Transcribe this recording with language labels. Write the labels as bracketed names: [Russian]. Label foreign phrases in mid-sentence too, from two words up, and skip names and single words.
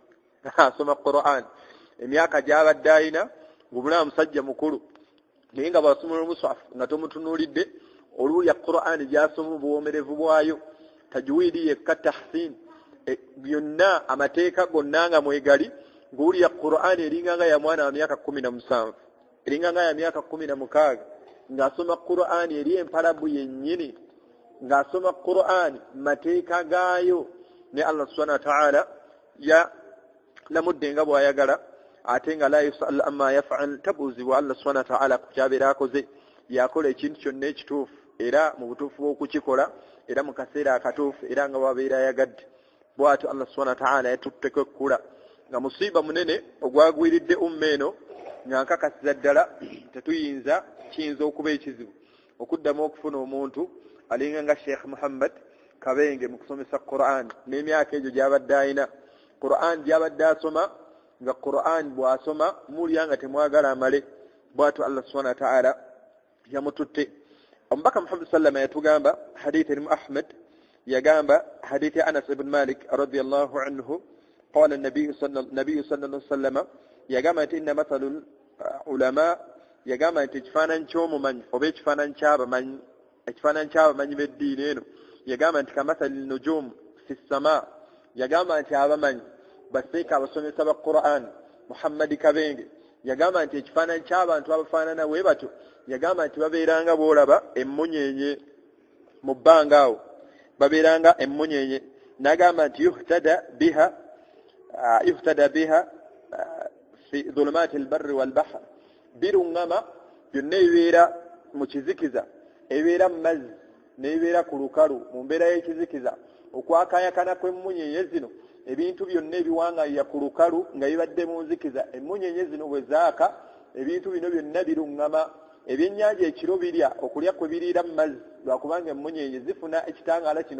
[Ganda] Asoma Qur'an. Emyaka gy'abadde alina ng'omulaba musajja mukulu, naye nga bw'asomera omuswafu nga tomutunuulidde, oluulya Qur'an gy'asoma obuwoomerevu bwayo, tajwiidi yekka, tahsin, byonna amateeka gonna nga mwegali, ng'owulira Qur'an eringa nga ya mwana wa myaka 17, eringa nga ya myaka 16, ng'asoma Qur'an eri empalabu yennyini, ng'asoma Qur'an mateeka gaayo, ne [Arabic] الله سبحانه وتعالى [Ganda] ya lamudde nga bw'ayagala, ate nga [Arabic] لا يسأل عما يفعل, [Ganda] tabuuzibwa [Arabic] الله سبحانه وتعالى [Ganda] ku kyabeera akoze. Yakola ekintu kyonna ekituufu era mu butuufu bw'okukikola era mu kaseera akatuufu era nga bw'abeera ayagadde. Bw'atyo [Arabic] الله سبحانه وتعالى [Ganda] yatutteko ekkula nga musiiba munene ogwagwiridde umma eno, nga nkakasiza ddala kiyinza okuba ekizibu okuddamu okufuna omuntu alinga nga Sheikh Muhammad Kabenge mu kusomesa Qur'an n'emyaka egyo gy'abadde alina. Qur'an gy'abadde asoma, nga Qur'an bw'asoma mulya nga temwagala amale. Bw'atyo [Arabic] الله سبحانه وتعالى [Ganda] yamututte. Omubaka Muhammad sallama yatugamba hadithi erimu Ahmad, yagamba hadithi Anas ibn Malik [Arabic] رضي الله عنه قال النبي صلى الله عليه وسلم, [Ganda] yagamba nti [Arabic] إن مثل العلماء, [Ganda] yagamba nti ekifaananyi ky'omumanyi oba ekifaananyi ky'abamanyi b'eddiini eno, yagamba nti [Arabic] كمثل النجوم في السماء, [Ganda] yagamba nti abamanyi baseeka abasomesa ba Qur'an Muhammad Kabenge, yagamba nti ekifaananyi ky'abantu abafaanana bwe batyo, yagamba nti babeeranga boolaba emmunyeenye mu bbanga awo, babeeranga emmunyeenye. N'agamba nti [Arabic] يهتدى بها في ظلمات البر والبحر, [Ganda] biruŋŋama byonna ebibeera mu kizikiza ebeera mazzi n'ebeera ku lukalu mu mbeera y'ekizikiza okwakayakana kw'emmunyenye zino ebintu byonna ebiwangaalira ku lukalu nga bibadde mu nzikiza emmunyenye zino bwe zaaka ebintu bino byonna biruŋŋama ebyennyanja ekiro birya okulya kwe biriira mu mazzi lwakubanga emmunyenye zifuna ekitangaala kino